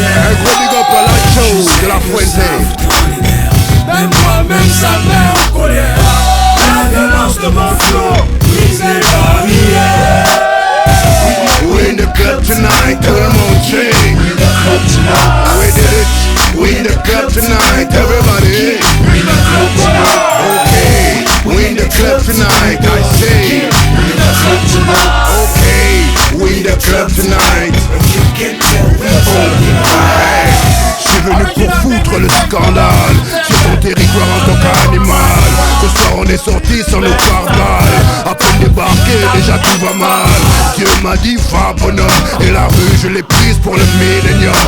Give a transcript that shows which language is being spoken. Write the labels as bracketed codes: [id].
[fr] Un gros big up à Lacho de la Fuente. Même moi-même ça met en colère. La violence de mon flot brise les barrières. [en] We in the club tonight, [fr] tout le monde sait. [en] We did it. We in the club tonight, everybody. Okay, we in the club tonight, I say. Okay, we in the club tonight. [fr] Hey, je suis venu pour foutre le scandale sur ton territoire en tant qu'animal. Ce soir on est sorti sans nos pare-balles. À peine débarqué, déjà tout va mal. Dieu m'a dit va bonhomme, et la rue je l'ai prise pour le millénium.